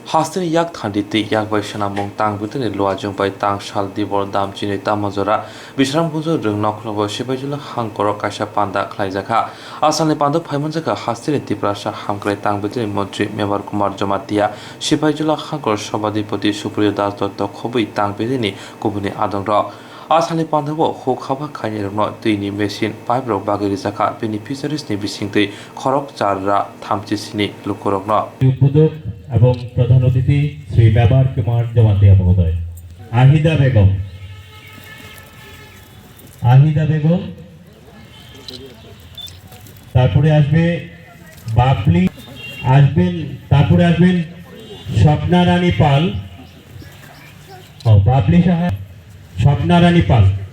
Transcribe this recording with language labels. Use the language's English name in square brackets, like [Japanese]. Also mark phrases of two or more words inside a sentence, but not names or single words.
[Kok Borok] Hastin yak thandi yak bai sanamung tang butene loajung bai tang sal dibor dam chini tamazora Bishramgunjo rung noklobo sibajula hangkoro kaisa panda khlaijaka asalni panda phaimanjaka Hastin tiprasa hamkrai tang butene mantri Mebar Kumar Jamatia sibajula hangkor sabadipoti Supriyo Das Dotto khobui tang butene kubuni adongra Asali pandabo ho khaba khainirno tuini [English] machine pipe [Kok Borok] rok bagiri jaka beneficiaries ni bisingtei khorok charra thamchisini lukorokno [Bangla] উদ্বোধক এবং প্রধান অতিথি শ্রী মেবার কুমার জমাতিয়া মহোদয় আহিদা বেগম তারপরে আসবে বাবলি তারপরে আসবেন স্বপ্না রানী পাল বাবলি সাহা স্বপ্না রানী পাল